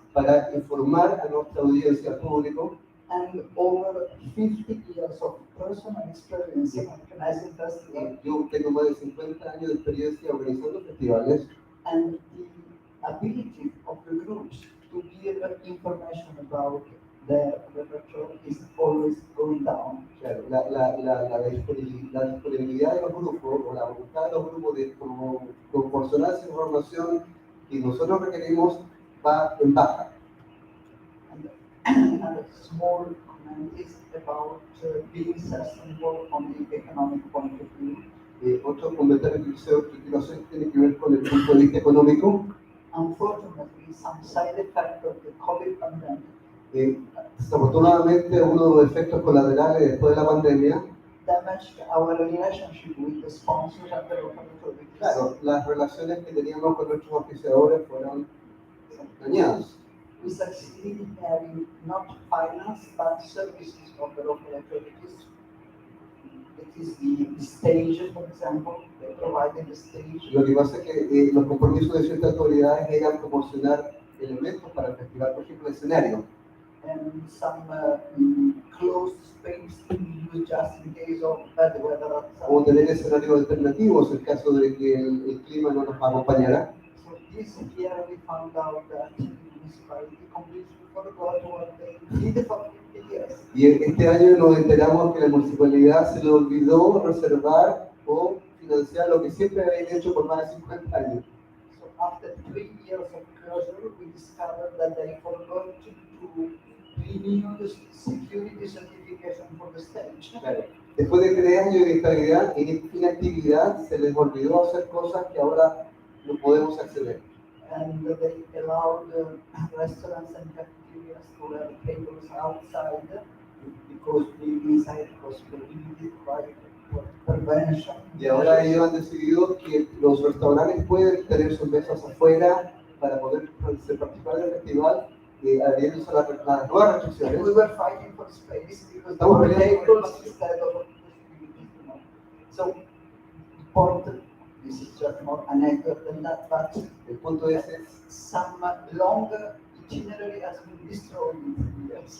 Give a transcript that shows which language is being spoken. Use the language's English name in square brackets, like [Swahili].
[Spanish] Para informar a nuestra audiencia, al público. [English] And over 50 years of personal experience in organizing festivals. [Spanish] Yo tengo más de 50 años de experiencia organizando festivales. [English] And the ability of the groups to give information about the literature is always going down. [Spanish] Claro, la disponibilidad de los grupos o la voluntad de los grupos de proporcionar esa información que nosotros requerimos va en baja. [English] And a small comment is about being sustainable on the economic point of view. [Spanish] Otro comentario que quiero hacer tiene que ver con el punto de vista económico. [English] Unfortunately, some side effect of the COVID pandemic [Spanish] Desafortunadamente, uno de los efectos colaterales después de la pandemia, [English] damaged our relationship with the sponsors and the local authorities. [Spanish] claro, las relaciones que teníamos con nuestros auspiciadores fueron dañadas. [English] We succeeded in having not finance but services of the local authorities. It is the stage, for example, they provided the stage. [Spanish] Lo que pasa es que los compromisos de ciertas autoridades eran proporcionar elementos para el festival, por ejemplo, el escenario. [English] And some closed space to be used just in case of bad weather outside. [Spanish] O tener escenarios alternativos en caso de que el clima no nos acompañara. [English] So this year we found out that the municipality completely forgot what they did for 50 years. [Spanish] Y este año nos enteramos que la municipalidad se le olvidó reservar o financiar lo que siempre habían hecho por más de 50 años. [English] So after 3 years of closure, we discovered that they forgot to renew the security certification for the stage. [Spanish] Claro. Después de 3 años de inactividad, se les olvidó hacer cosas que ahora no podemos acceder. [English] And they allowed restaurants and cafeterias to have tables outside because being inside was prohibited by prevention. [Spanish] Y ahora ellos han decidido que los restaurantes pueden tener sus mesas afuera para poder participar del festival, adhiriéndose a las nuevas restricciones. [English] We were fighting for space because [Spanish] Estamos [English] there were [Spanish] peleando por [English] tables instead of possibilities, you know. So, important. This is just more anecdote than that, but [Spanish] el punto es [English] some longer itinerary has been destroyed in 3 years.